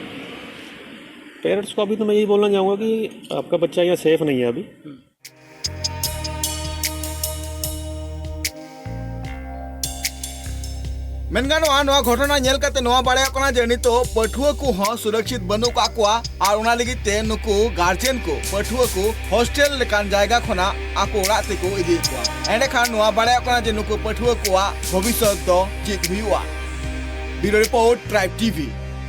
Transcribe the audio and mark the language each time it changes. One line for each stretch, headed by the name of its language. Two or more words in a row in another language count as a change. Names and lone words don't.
Hindi: पेरेंट्स को अभी तो मैं यही बोलना चाहूँगा कि आपका बच्चा यहाँ सेफ नहीं है अभी।
Santali: मेनगानो नवा घटना नेल काते नवा बाड़े कोना जे नितो पठुआ को ह सुरक्षित बनु का कोआ आर उना लगी ते नुकु गार्जियन को पठुआ को हॉस्टल लेकान जायगा खना आको ओरा ते को इदी कोआ एंडे खान नवा बाड़े कोना जे नुकु पठुआ कोआ भविष्य दो चिक हुआ।
English: Bureau report Tribe TV.